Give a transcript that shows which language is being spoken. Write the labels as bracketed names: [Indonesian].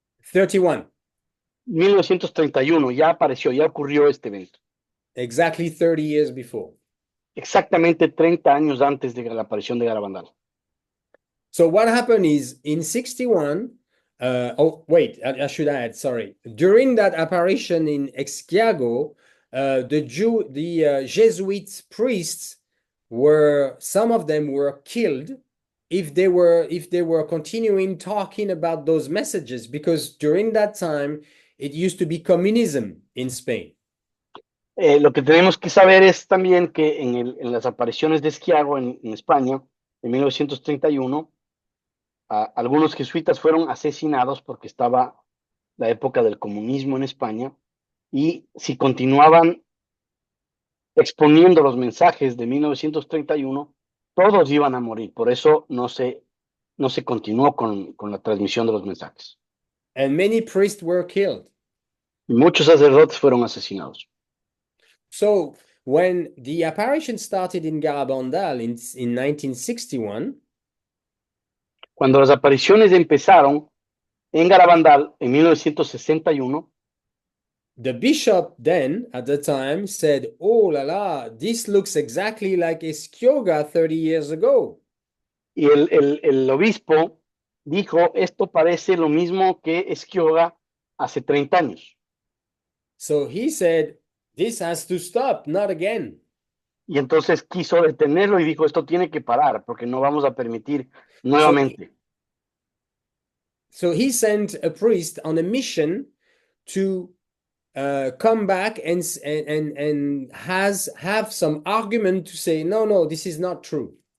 [Spanish] 31. 1931, ya apareció, ya ocurrió este evento. [English] Exactly 30 years before. [Spanish] Exactamente 30 años antes de la aparición de Garabandal. [English] So what happened is in 61, oh, wait, I should add, sorry. During that apparition in Exquiago, the Jesuit priests some of them were killed if they were continuing talking about those messages, because during that time, it used to be communism in Spain. [Spanish] Lo que tenemos que saber es también que en las apariciones de Esquiago en España, en 1931, algunos jesuitas fueron asesinados porque estaba la época del comunismo en España, y si continuaban exponiendo los mensajes de 1931, todos iban a morir. Por eso no se continuó con la transmisión de los mensajes. [English] And many priests were killed. [Spanish] Y muchos sacerdotes fueron asesinados. [English] So when the apparition started in Garabandal in 1961, [Spanish] cuando las apariciones empezaron en Garabandal en 1961, [English] the bishop then, at the time, said, "Oh la la, this looks exactly like Esquioga 30 years ago." [Spanish] Y el obispo dijo, esto parece lo mismo que Esquioga hace 30 años. [English] So he said, "This has to stop, not again." [Spanish] Y entonces quiso detenerlo y dijo, esto tiene que parar porque no vamos a permitir nuevamente. [English] So he sent a priest on a mission to come back and have some argument to say, no, this is not true.